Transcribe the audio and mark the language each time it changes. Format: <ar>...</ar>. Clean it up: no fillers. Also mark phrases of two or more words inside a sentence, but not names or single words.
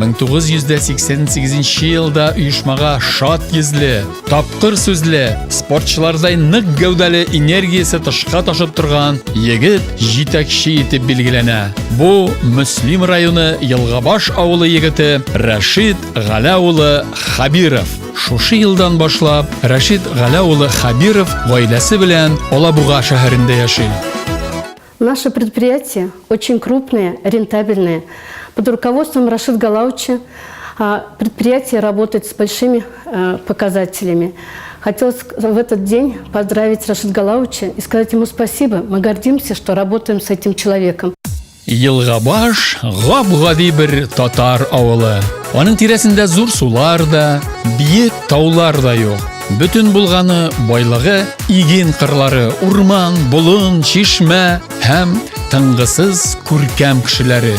<tt>1988 елда оешмага шат йөзле, тапкыр сүзле, спортчылардай нык гәүдәле энергиясе тышка ташып торган егет җитәкче итеп билгеләнә. Бу Мөслим районы Елгабаш авылы егете Рашид Галәү улы Хабиров. Шушы елдан башлап Рашид Галәү улы Хабиров гаиләсе белән Алабуга шәһәрендә яши.</tt> <ru>Наше предприятие очень крупное, рентабельное. Под руководством Рашида Галауча предприятие работает с большими показателями. Хотелось в этот день поздравить Рашида Галауча и сказать ему спасибо. Мы гордимся, что работаем с этим человеком.</ru> <tt>Елгабаш гап-гади бер татар авылы. Аның тирәсендә зур сулар да, биек таулар да юк. Бүтін булганы байлыгы иген кырлары, урман, болын, чишмә һәм тыңгысыз күркәм кешеләре.</tt>